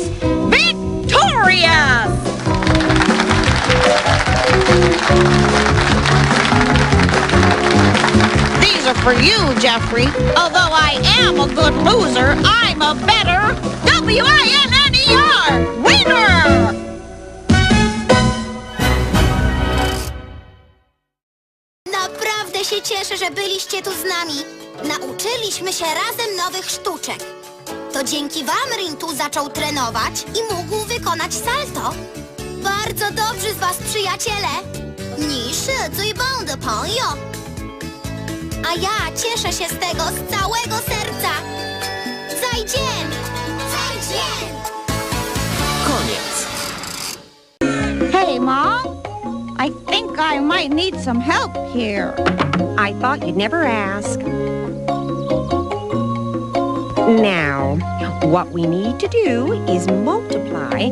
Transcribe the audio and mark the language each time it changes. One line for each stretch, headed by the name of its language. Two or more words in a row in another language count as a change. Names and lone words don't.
English: Victorious! These are for you, Jeffrey. Although I am a good loser, I'm a better W-I-N-N-E-R winner!
Polish: Naprawdę się cieszę, że byliście tu z nami. Nauczyliśmy się razem nowych sztuczek. To dzięki wam Rintu zaczął trenować i mógł wykonać salto. Bardzo dobrzy z was przyjaciele.
Chinese: 你是最棒的朋友.
Polish: A ja cieszę się z tego z całego serca.
Chinese: 再见! 再见!
Polish: Koniec.
English: Hey, Mom. I think I might need some help here. I thought you'd never ask. Now, what we need to do is multiply.